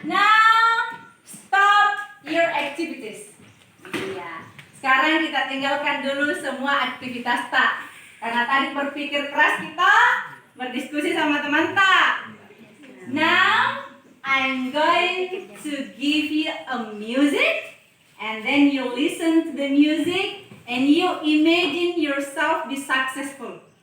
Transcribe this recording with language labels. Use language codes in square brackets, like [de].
[en] Now stop your activities. [id] Iya. Sekarang kita tinggalkan dulu semua aktivitas tak. Karena tadi berpikir keras kita berdiskusi sama teman tak. [en] Now I'm going to give you a music, and then you listen to the music and you imagine yourself be successful.